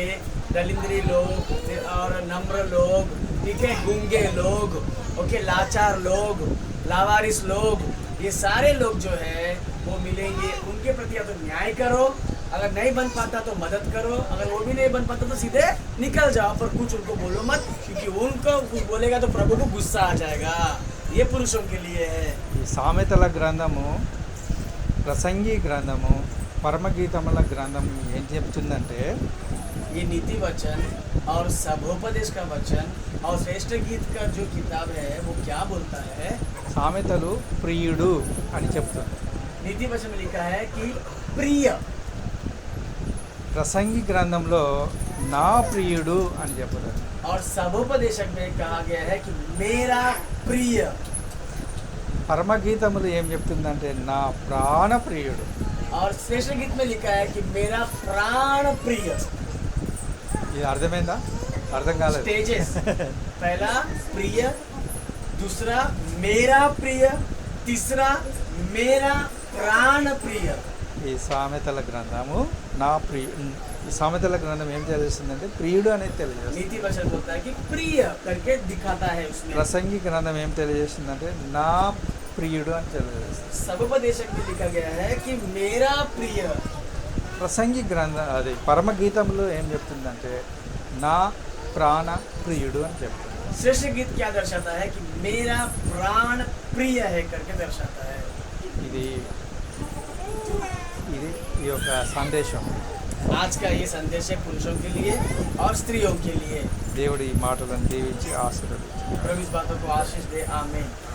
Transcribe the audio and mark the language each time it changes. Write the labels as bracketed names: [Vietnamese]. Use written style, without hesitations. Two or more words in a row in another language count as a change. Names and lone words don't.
[Hindi] दलिंद्री लोग और नम्र लोग, ठीक है, गूंगे लोग, ओके, लाचार लोग, लावारिस लोग, ये सारे लोग जो है वो मिलेंगे. उनके प्रति या तो न्याय करो, अगर नहीं बन पाता तो मदद करो, अगर वो भी नहीं बन पाता तो सीधे निकल जाओ, पर कुछ उनको बोलो मत, क्योंकि उनको कुछ बोलेगा तो प्रभु को गुस्सा आ जाएगा. ये पुरुषों के लिए है. [Telugu] ఈ సామెతల గ్రంథము, ప్రసంగి గ్రంథము, పరమగీతముల గ్రంథం ఏం చెప్తుందంటే, [Hindi] ये नीति वचन और सभोपदेश का वचन और श्रेष्ठ गीत का जो किताब है वो क्या बोलता है? [Telugu] సామెతలు ప్రియుడు అని చెప్తుంది. [Hindi] नीति वचन में लिखा है कि प्रिय. [Telugu] ప్రసంగి గ్రంథంలో నా ప్రియుడు అని చెప్పలేదు. [Hindi] और सबोपदेशक में कहा गया है कि मेरा प्रिय। [Telugu] పరమగీతములు ఏం చెప్తుందంటే నా ప్రాణ ప్రియుడు. [Hindi] और श्रेष्ठ गीत में लिखा है कि मेरा प्राण प्रिय। [Telugu] ఇది అర్థమైందా? అర్థం కాలేదు. [Hindi] स्टेजेस, पहला प्रिय, दूसरा मेरा प्रिय, तीसरा मेरा प्राण प्रिय। [Telugu] ఈ సామెతల గ్రంథము ఈ సామెతల గ్రంథం ఏం తెలియజేస్తుందంటే ప్రియుడు అనేది తెలియజేస్తుంది. [Hindi] नीति वचन बोलता है कि प्रिय करके दिखाता है उसमें। [Telugu] ప్రసంగి గ్రంథం ఏం తెలియజేస్తుందంటే నా ప్రియుడు అని తెలియజేస్తుంది. [Hindi] सबोपदेशक में लिखा गया है कि मेरा प्रिय। [Telugu] ప్రసంగి గ్రంథం అది పరమగీతంలో ఏం చెప్తుందంటే నా ప్రాణ ప్రియుడు అని చెప్తుంది. [Hindi] श्रेष्ठ गीत क्या दर्शाता है कि मेरा प्राण प्रिय है करके दर्शाता है। [Telugu] ఇది ఈ యొక్క సందేశం. [Hindi] आज का ये संदेश है पुरुषों के लिए और स्त्रियों के लिए। [Telugu] దేవుడి ఈ మాటలను దీవించి ఆశీర్వదించు. [Hindi] प्रभु इस बातों को आशीष दे, आमीन।